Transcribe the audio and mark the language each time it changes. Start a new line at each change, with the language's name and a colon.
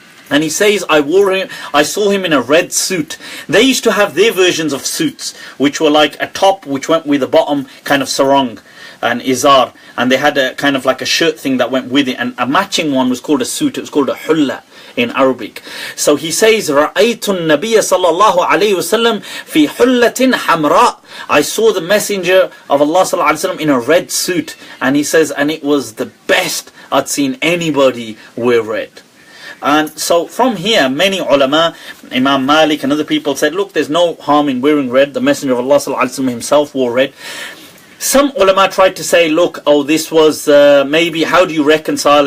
English: And he says, I saw him in a red suit. They used to have their versions of suits, which were like a top which went with the bottom kind of sarong and izar. And they had a kind of like a shirt thing that went with it. And a matching one was called a suit. It was called a hulla in Arabic. So he says,
Arabic: رَأَيْتُ النَّبِيَّ صَلَّى اللَّهُ عَلَيْهِ وَسَلَّمْ فِي حُلَّةٍ حَمْرَاءٍ.
English: I saw the Messenger of Allah sallallahu alaihi wasallam in a red suit. And he says, and it was the best I'd seen anybody wear red. And so from here, many ulama, Imam Malik and other people said, look, there's no harm in wearing red. The Messenger of Allah sallallahu alaihi wasallam himself wore red. Some ulama tried to say, look, oh, this was maybe, how do you reconcile?